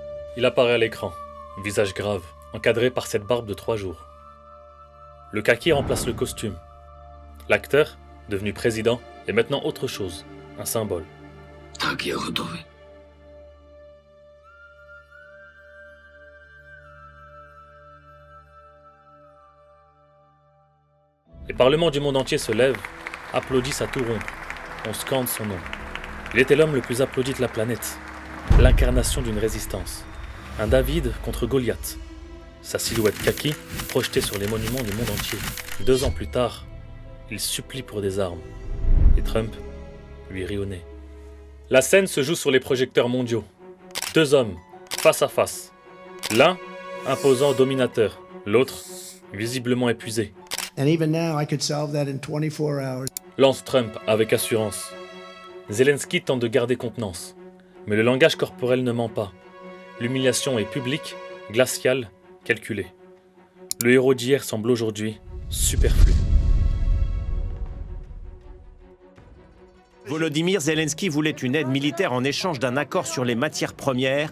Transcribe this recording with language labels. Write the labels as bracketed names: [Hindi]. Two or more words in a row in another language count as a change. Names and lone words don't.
[French] Il apparaît à l'écran, visage grave, encadré par cette barbe de 3 jours. Le kaki remplace le costume. L'acteur, devenu président, est maintenant autre chose, un symbole. [Ukrainian] Так, я готовий. [French] Les parlements du monde entier se lèvent, applaudissent à tout rompre. On scande son nom. Il était l'homme le plus applaudi de la planète, l'incarnation d'une résistance. Un David contre Goliath. Sa silhouette kaki projetée sur les monuments du monde entier. 2 ans plus tard, il supplie pour des armes. Et Trump lui rit au nez. La scène se joue sur les projecteurs mondiaux. 2 hommes, face à face. L'un, imposant dominateur. L'autre, visiblement épuisé. [English] And even now, I could solve that in 24 hours. [French] Lance Trump avec assurance. Zelensky tente de garder contenance. Mais le langage corporel ne ment pas. L'humiliation est publique, glaciale, calculée. Le héros d'hier semble aujourd'hui superflu. Volodymyr Zelensky voulait une aide militaire en échange d'un accord sur les matières premières.